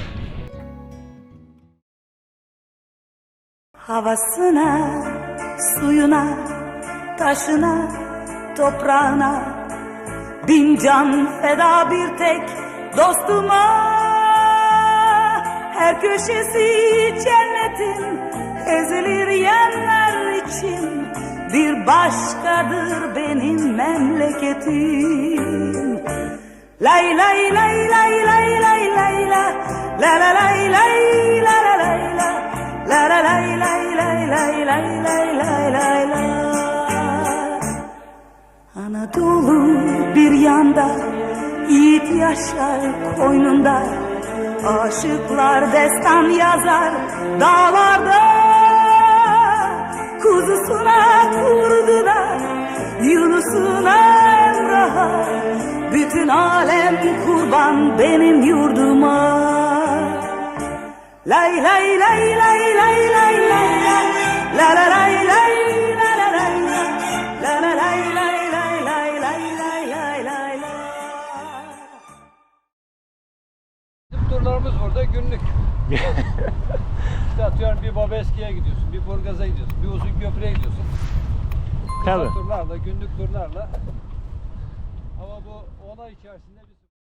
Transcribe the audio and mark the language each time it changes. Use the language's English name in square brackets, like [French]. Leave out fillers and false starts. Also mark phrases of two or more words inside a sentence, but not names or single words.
[Turkish] Havasına, suyuna, taşına, toprağına bin can feda bir tek dostuma. Her köşesi cennetin ezilir yerler için bir başkadır benim memleketim. Lay lay lay lay lay lay lay la la la lay lay la la lay la la la lay lay lay lay lay lay lay lay la. Anadolu bir yanda, yiğit yaşar koynunda, aşıklar destan yazar dağlarda. Kuzusuna kurduna, Yunus'una Emrah'a, bütün alem kurban benim yurduma. Lay lay lay lay lay lay lay la la lay lay la la lay la la lay lay lay lay lay lay lay lay la. Turlarımız burada günlük. İşte atıyorum bir Babeski'ye gidiyorsun, bir Burgaz'a gidiyorsun, bir Uzunköprü'ye gidiyorsun. Tabii. Kısa turlarla, günlük turlarla. Ama bu olay içerisinde biz